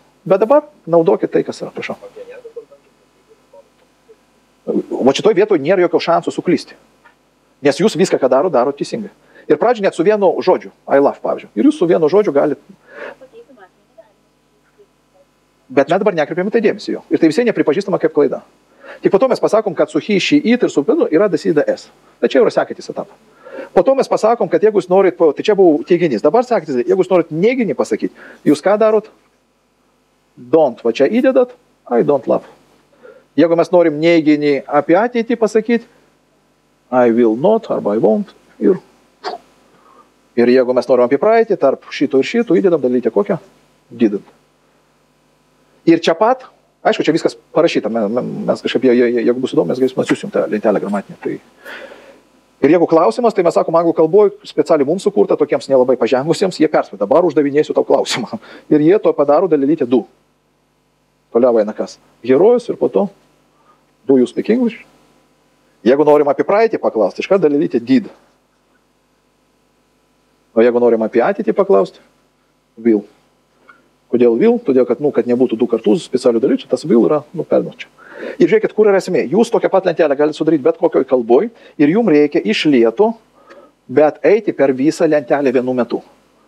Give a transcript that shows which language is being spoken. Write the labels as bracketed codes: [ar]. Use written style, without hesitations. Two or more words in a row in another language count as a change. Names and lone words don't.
[lt] Bet dabar naudokit tai, kas yra, prašau. O šitoj vietoj nėra jokio šansų suklysti. Nes jūs viską, ką daro teisingai. Ir pradžioj net su vienu žodžiu, [en] I love, [lt] pavyzdžiui. Ir jūs su vienu žodžiu galite. Bet mes dabar nekreipiame tai dėmesį jo. Ir tai visai nepripažįstama kaip klaida. Tik po to mes pasakom, kad su [en] he, she, it [lt] ir su pinu yra dasideda s. Tai čia yra sekantis etapas. Po to mes pasakom, kad jeigu jūs norit, tai čia buvo teiginys. Dabar sakytis, jeigu jūs norit neiginį pasakyti, jūs ką darot? Don't. Va čia įdedat, [en] I don't love. [lt] Jeigu mes norim neiginį apie ateitį pasakyti, [en] I will not arba I won't. [lt] Ir jeigu mes norim apie praeitį, tarp šito ir šito įdedam dalytę kokią? [en] Didn't. [lt] Ir čia pat, aišku, čia viskas parašyta, mes kažkaip, jeigu bus įdomu, mes galėsim atsiųsim tą lentelę gramatinę. Tai... Ir jeigu klausimas, tai mes sakom anglų kalboje, specialiai mums sukurta, tokiems nelabai pažengusiems, jie perspėja, dabar uždavinėsiu tau klausimą. Ir jie to padaro dalelytę do. Toliau eina kas? Herojus ir po to [en] do you speak English? [lt] Jeigu norim apie praeitį paklausti, iškart dalelytę did. O jeigu norim apie ateitį paklausti, will. Kodėl will? Todėl, kad, kad nebūtų 2 kartus specialių dalyčių, tas will yra, perduočiau. Ir žiūrėkit, kur yra esmė. Jūs tokią pat lentelę galite sudaryti bet kokioj kalboj ir jums reikia iš lėto, bet eiti per visą lentelę vienu metu.